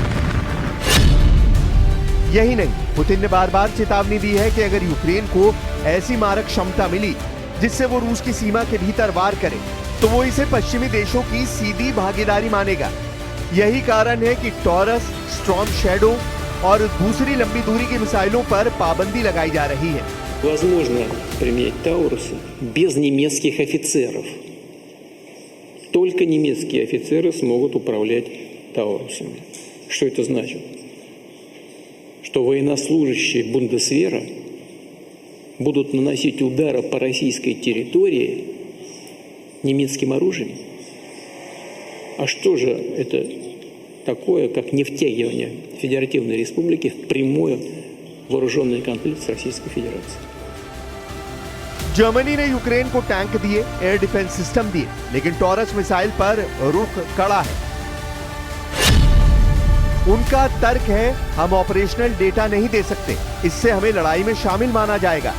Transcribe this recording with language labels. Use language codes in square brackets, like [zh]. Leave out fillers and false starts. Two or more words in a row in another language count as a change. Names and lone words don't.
[hi] यही नहीं, पुतिन ने बार बार चेतावनी दी है कि अगर यूक्रेन को ऐसी मारक क्षमता मिली जिससे वो रूस की सीमा के भीतर वार करे तो वो इसे पश्चिमी देशों की सीधी भागीदारी मानेगा। यही कारण है कि टॉरस, स्टॉर्म शैडो और दूसरी लंबी दूरी की मिसाइलों पर पाबंदी लगाई जा रही है। [ru] Возможно применять Таурусы без немецких офицеров. Только немецкие офицеры смогут управлять Таурусами. Что это значит? Что военнослужащие Бундесвера будут наносить удары по российской территории немецким оружием? А что же это такое, как невтягивание Федеративной Республики в прямой вооруженный конфликт с Российской Федерацией? [hi] जर्मनी ने यूक्रेन को टैंक दिए, [en] air defense system [hi] दिए, लेकिन टॉरस मिसाइल पर रुख कड़ा है। उनका तर्क है, हम [en] operational data [hi] नहीं दे सकते, इससे हमें लड़ाई में शामिल माना जाएगा।